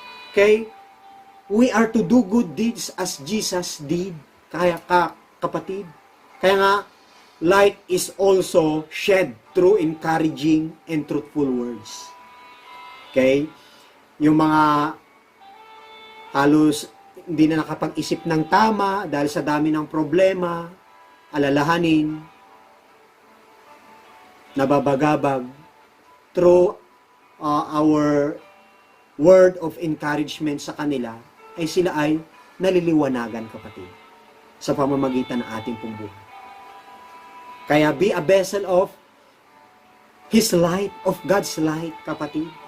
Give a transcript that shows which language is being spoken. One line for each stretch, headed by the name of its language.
English: Okay? We are to do good deeds as Jesus did.
Filipino: Kaya kapatid. Kaya nga,
English: light is also shed through encouraging and truthful words. Okay?
Filipino: Yung mga halos hindi na nakapag-isip ng tama dahil sa dami ng problema, alalahanin, nababagabag,
English: through our word of encouragement
Filipino: sa kanila, ay sila ay naliliwanagan, kapatid, sa pamamagitan ng ating pong buhay.
English: Kaya be a vessel of His light, of God's light, kapatid.